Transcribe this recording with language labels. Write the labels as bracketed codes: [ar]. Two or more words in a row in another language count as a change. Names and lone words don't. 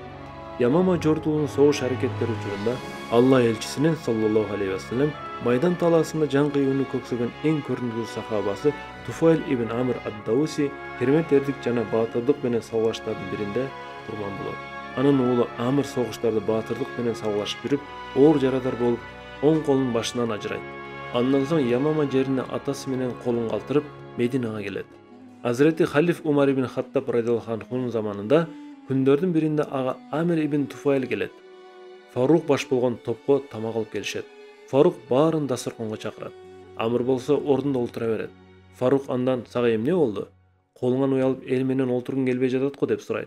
[ky] Ямама жортуунун согуш аракеттери учурунда Алла элчисинин [ar] صلى الله عليه وسلم [ky] Майдан талаасында жан кыюуну көксөгөн эң көрүнүктүү сахабасы Туфайл ибн Амр ад-Дауси керемет эрдик жана баатырдык менен сабылаштардын биринде курман болот. Анын уулу Амр согуштарды баатырдык менен сабылашып жүрүп, оор жарадар болуп, оң колунун башынан ажырайт. Андан соң Ямама жерине атасы менен колун калтырып Мединага келет. Азирети халиф Умар ибн Хаттаб [ar] رضي الله عنه [ky] заманында күндөрдүн биринде ага Амир ибн Туфайл келет. Фарук баш болгон топко тамак алып келишет. Фарук баарын дасторконго чакырат. Амр болсо ордунда олтура берет. Фарук андан "Сага эмне болду? Колуңан уялып эл менен олтургуң келбей жатат го" деп сурайт.